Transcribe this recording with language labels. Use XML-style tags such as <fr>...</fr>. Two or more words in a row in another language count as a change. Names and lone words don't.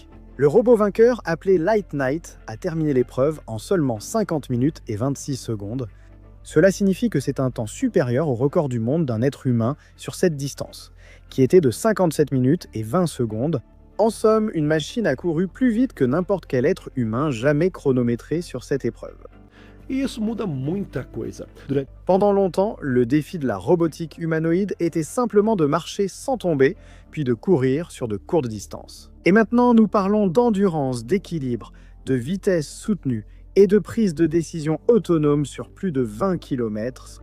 <fr>Le robot vainqueur, appelé Light Knight, a terminé l'épreuve en seulement 50 minutes et 26 secondes. Cela signifie que c'est un temps supérieur au record du monde d'un être humain sur cette distance, qui était de 57 minutes et 20 secondes. En somme, une machine a couru plus vite que n'importe quel être humain jamais chronométré sur cette épreuve.</fr> <pt>E isso muda muita coisa.</pt> <fr>Pendant longtemps, le défi de la robotique humanoïde était simplement de marcher sans tomber, puis de courir sur de courtes distances. Et maintenant, nous parlons d'endurance, d'équilibre, de vitesse soutenue et de prise de décision autonome sur plus de 20 km.</fr>